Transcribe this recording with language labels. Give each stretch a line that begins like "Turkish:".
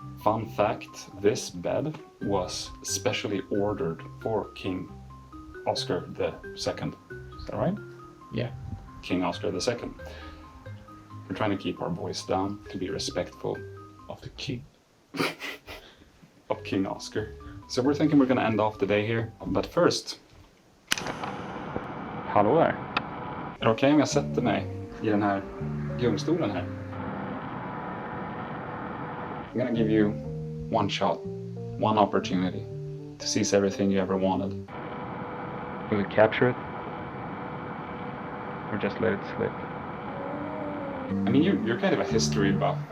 English: Fun fact, this bed was specially ordered for King Oscar II. Is that right? Yeah. King Oscar II. We're trying to keep our voice down to be respectful Of the king. of King Oscar. So we're thinking we're gonna end off the day here. But first...
Swedish: Hallå där. Är det okej om jag sätter mig i den här gungstolen här?
English: I'm gonna give you one shot, one opportunity to seize everything you ever wanted. Will you capture it? Or just let it slip? I mean, you're kind of a history buff.